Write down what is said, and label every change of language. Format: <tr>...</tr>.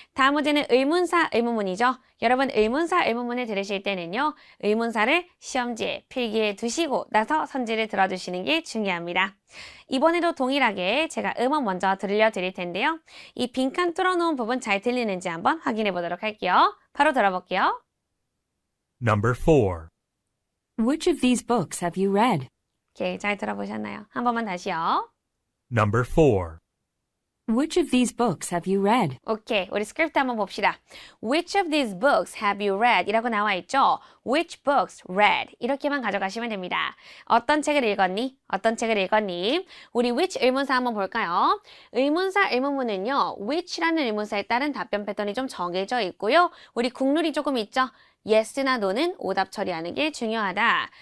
<ko>다음 문제는 의문사, 의문문이죠. 여러분 의문사, 의문문을 들으실 때는요. 의문사를 시험지에 필기해 두시고 나서 선지를 들어주시는 게 중요합니다. 이번에도 동일하게 제가 음원 먼저 들려드릴 텐데요. 이 빈칸 뚫어놓은 부분 잘 들리는지 한번 확인해 보도록 할게요. 바로 들어볼게요.</ko> <en>Number 4. Which of these books have you read?</en> <ko>오케이, 잘 들어보셨나요? 한 번만 다시요.</ko> <en>Number 4. Which of these books have you read?</en> <ko>오케이, 우리 스크립트 한번 봅시다.</ko> <en>Which of these books have you read?</en> <ko>이라고 나와 있죠?</ko> <en>Which books read?</en> <ko>이렇게만 가져가시면 됩니다. 어떤 책을 읽었니? 어떤 책을 읽었니? 우리 which 의문사 한번 볼까요? 의문사, 의문문은요. which라는 의문사에 따른 답변 패턴이 좀 정해져 있고요. 우리 국룰이 조금 있죠? yes나 no는 오답 처리하는 게 중요하다.</ko>